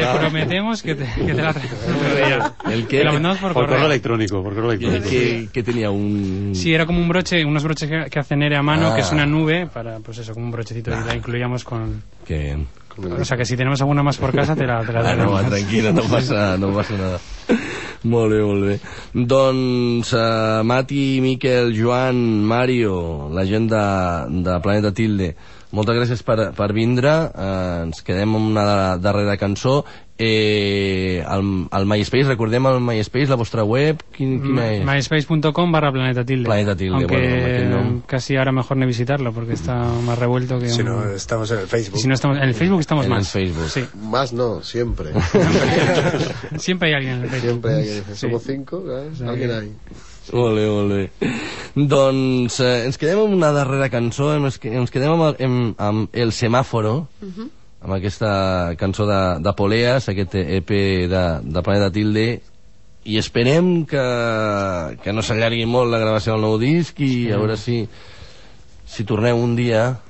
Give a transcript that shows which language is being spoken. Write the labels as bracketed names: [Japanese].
[Spanish] Te prometemos que te la traigo. ¿El qué? Te la mandamos por correo. Por correo electrónico. ¿Qué tenía un...? Sí, era como un broche, unos broches que hace Nere a mano, que es una nube, para, pues eso, como un brochecito, y la incluíamos con... Qué bien. O sea, que si tenemos alguna más por casa, te la traigo. Ah, no, tranquilo, no pasa nada. [Catalan] Molt bé, molt bé. Doncs, Mati, Miquel, Joan, Mario, la gent de Planeta Tilde, moltes gràcies per vindre. Ens quedem amb una darrera cançó. El MySpace, recordem el MySpace, la vostra web, quina és? myspace.com/Planeta Tilde. Planeta Tilde, [Spanish] aunque bueno, casi ahora mejor no visitarlo porque está más revuelto que... Si no, estamos en el Facebook. Si no estamos, en el Facebook estamos en más. En el Facebook. Sí. Más no, siempre. Siempre hay alguien en el Facebook. Siempre hay alguien. Somos cinco, ¿eh? Alguien hay. [Catalan] Molt bé, molt bé. Doncs ens quedem amb una darrera cançó, ens quedem amb El Semáforo, amb aquesta cançó de Poleas, aquest EP de Planeta Tilde, i esperem que no s'allargui molt la gravació del nou disc i a veure si torneu un dia.